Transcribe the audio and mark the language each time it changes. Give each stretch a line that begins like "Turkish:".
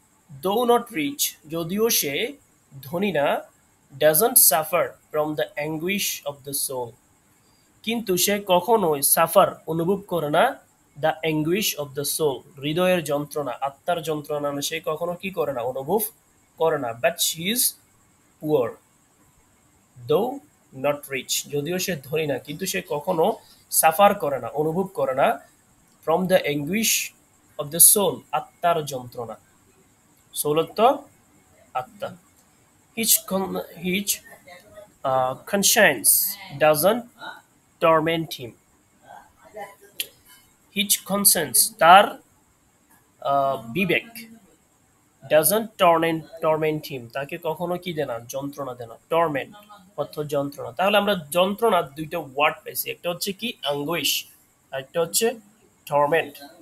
English: though not rich,
Bangla: যদিও সে ধনী না।
English: doesn't suffer from the anguish of the soul,
Bangla: কিন্তু সে কখনোই সাফার অনুভব করে না,
English: the anguish of the soul,
Bangla: হৃদয়ের যন্ত্রণা, আত্মার যন্ত্রণা সে কখনো কি করে না, অনুভব করে না।
English: but she is poor though not rich,
Bangla: যদিও সে ধনী না কিন্তু সে কখনো সাফার করে না, অনুভব করে না,
English: from the anguish of the soul,
Bangla: আত্মার যন্ত্রণা। সোলত আত্মা।
English: His conscience doesn't torment him. His conscience,
Bangla: তার বিবেক,
English: doesn't torment him,
Bangla: তাকে কখনো কি দেয় না, যন্ত্রণা দেয় না। টর্মেন্ট অর্থ যন্ত্রণা। তাহলে আমরা যন্ত্রণার দুইটা ওয়ার্ড পাইছি, একটা হচ্ছে কি অ্যাঙ্গুইশ, আর একটা হচ্ছে টর্মেন্ট।